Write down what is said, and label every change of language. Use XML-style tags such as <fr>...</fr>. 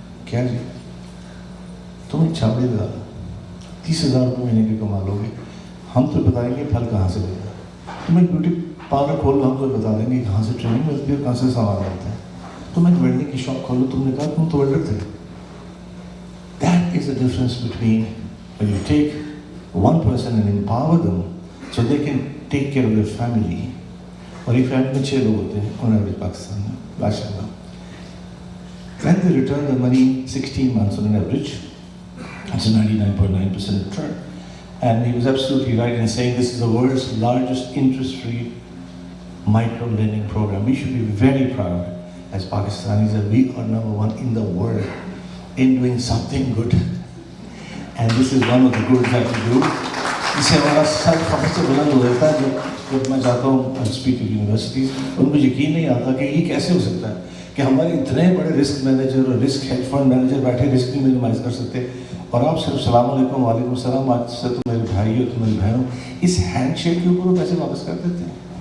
<ur>کیا جی تم ایک چھاپڑی لگا دو، 30,000 روپये مہینے کے کما لو گے، ہم تو بتائیں گے پھل کہاں سے ملے گا. تم ایک بیوٹی پارلر کھول لو، ہم تو بتا دیں گے کہاں سے ٹریننگ ملتی ہے، کہاں سے سامان ملتا ہے. تم ایک ویلڈنگ کی شاپ کھولو، تم نے کہا تم تو ویلڈر تھے.</ur> <en>That is the difference between when you take one person and empower them so they can take care of their family.</en> <ur>اور ایک فیملی میں 6 لوگ ہوتے ہیں</ur> <en>on average</en> <ur>پاکستان میں ماشاءاللہ.</ur> <en>When they return the money 16 months on an average, it's a 99.9% return. And he was absolutely right in saying this is the world's largest interest-free micro-lending program. We should be very proud as Pakistanis that we are #1 in the world in doing something good. And this is one of the good that we do.</en> <ur>اس سے ہمارا سر خبر سے بلند ہو جاتا ہے. جب میں جاتا ہوں</ur> <en>speak of universities,</en> <ur>ان کو یقین نہیں آتا کہ یہ کیسے ہو سکتا ہے کہ ہمارے اتنے بڑے رسک مینیجر اور رسک ہیڈ فنڈ مینیجر بیٹھے رسک نہیں منیمائز کر سکتے، اور آپ صرف السلام علیکم وعلیکم السلام، آج سے تم میرے بھائی ہو، تم میری بہن ہو، اس ہینڈ شیک کے اوپر وہ پیسے واپس کر دیتے ہیں.</ur>